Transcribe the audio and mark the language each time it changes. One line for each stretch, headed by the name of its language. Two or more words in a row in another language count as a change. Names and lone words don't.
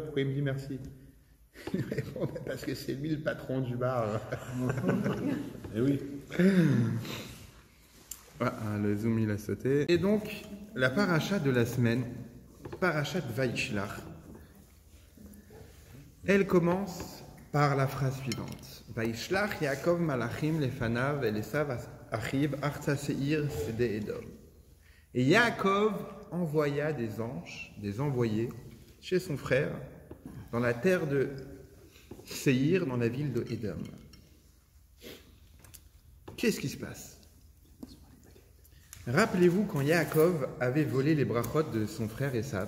French: Pourquoi il me dit merci? Il répond parce que c'est lui le patron du bar. Et oui. Ah, le zoom il a sauté. Et donc, la paracha de la semaine, paracha de Vaishlach, elle commence par la phrase suivante.
Hebrew: וישלח יעקב מלאכים לפניו אל עשו אחיו ארצה שעיר שדה אדום.
French: Et Yaakov envoya des anges, des envoyés, chez son frère, dans la terre de Séhir, dans la ville de Édom. Qu'est-ce qui se passe? Rappelez-vous quand Yaakov avait volé les brachot de son frère Esav.